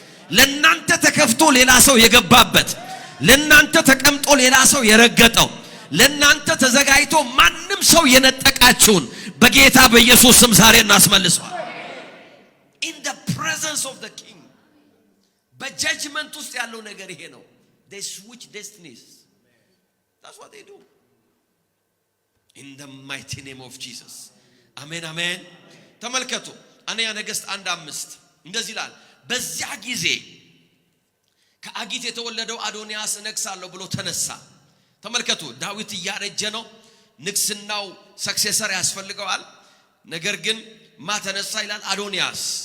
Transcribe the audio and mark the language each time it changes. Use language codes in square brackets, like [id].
[am] ለናንተ ተከፍቶ ሌላ ሰው የገባበት፣ ለናንተ ተቀምጦ ሌላ ሰው የረገጠው፣ ለናንተ ተዘጋጅቶ ማንም ሰው የነጠቃችሁን በጌታ በኢየሱስ ስም ዛሬ እናስመልሰዋል። [en] in the presence of the king [am] በjudgment ውስጥ ያለው ነገር ይሄ ነው። [en] they switch destinies. that's what they do in the mighty name of Jesus. [am] አሜን አሜን። ተመልከቱ አንደኛ ነገሥት 1:5 እንደዚህ ይላል፣ በዚያ ጊዜ ከአጊት የተወለደው አዶንያስ ነግሳለሁ ብሎ ተነሳ። ተመልከቱ ዳዊት እያረጀ ነው። ንግስናው ሰክሴሰር ያስፈልገዋል። ነገር ግን ተነሳ ይላል፣ አዶንያስ